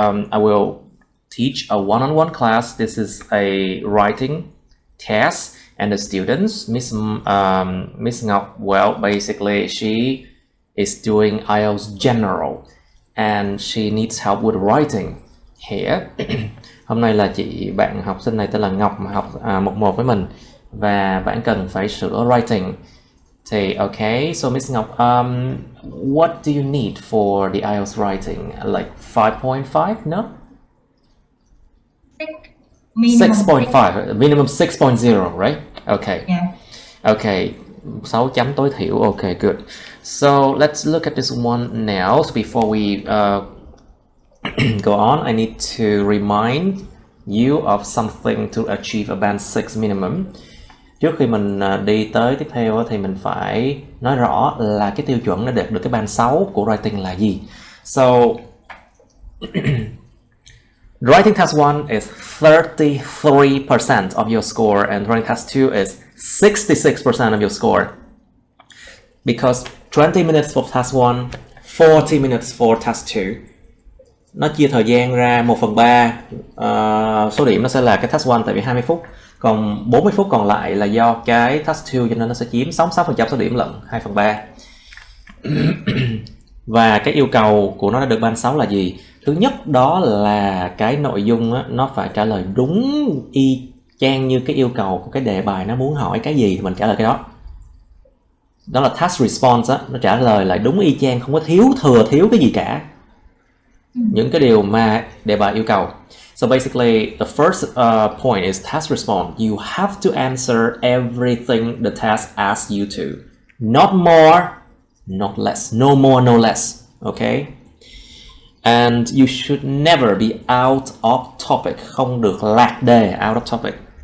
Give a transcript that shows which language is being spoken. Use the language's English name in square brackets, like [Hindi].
[English] I will teach a one-on-one class. This is a writing test, and the students, Miss Ngọc, well, basically she is doing IELTS General, and she needs help with writing here. [Vietnamese] Hôm nay là bạn học sinh này tên là Ngọc mà học 1-1 với mình, và bạn cần phải sửa writing. [English] Thì okay, so Miss Ngọc, what do you need for the IELTS writing? Like 5.5? No? 6.5, minimum 6.0, right? Okay. Yeah. [Vietnamese] Okay, 6 chấm tối thiểu. [English] Okay, good. So let's look at this one now. So before we go on, I need to remind you of something to achieve a band 6 minimum. [Vietnamese] Trước khi mình đi tới tiếp theo thì mình phải nói rõ là cái tiêu chuẩn để đạt được cái band 6 của writing là gì. [English] So writing test 1 is 33% of your score, and writing test 2 is 66% of your score. Because 20 minutes for test 1, 40 minutes for test 2. [Vietnamese] Nó chia thời gian ra 1/3, số điểm nó sẽ là cái test 1 tại vì 20 phút. Còn 40 phút còn lại là do cái test 2, cho nên nó sẽ chiếm 66% số điểm lận 2/3. Và cái yêu cầu của nó đã được band 6 là gì? Thứ nhất đó là cái nội dung á, nó phải trả lời đúng y chang như cái yêu cầu của cái đề bài nó muốn hỏi cái gì thì mình trả lời cái đó. Đó là task response á, nó trả lời lại đúng y chang, không có thiếu cái gì cả. Những cái điều mà đề bài yêu cầu. [English] So basically, the first point is task response. You have to answer everything the task asks you to. Not more, not less. No more, no less. Okay? And you should never be out of topic. [Vietnamese] Không được lạc đề, [English] out of topic.